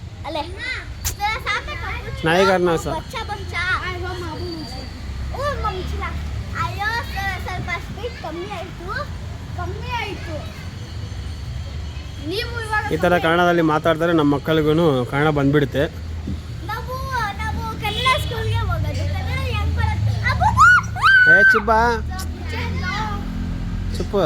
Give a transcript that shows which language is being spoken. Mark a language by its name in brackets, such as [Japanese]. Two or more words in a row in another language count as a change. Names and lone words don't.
[Hindi] अले तेरा सामने नहीं करना ऐसा बच्चा बच्चा ओ मम्मी चला आयो [Kannada] ಸ್ವಲ್ಪ ಸ್ಪೀಡ್ ಕಮ್ಮಿ ಆಯ್ತು ನೀವು ಇವಾಗ ಈ ಥರ ಕನ್ನಡದಲ್ಲಿ ಮಾತಾಡ್ತಾರೆ ನಮ್ಮ ಮಕ್ಕಳಿಗೂ ಕನ್ನಡ ಬಂದ್ಬಿಡುತ್ತೆ. ನಾವು ಕನ್ನಡ ಸ್ಕೂಲ್ಗೆ ಹೋಗೋದು ಕನ್ನಡ ಹೆಂಗ್ ಬರುತ್ತೆ ಏ ಚಿಬ್ಬ ಚುಪ್ಪು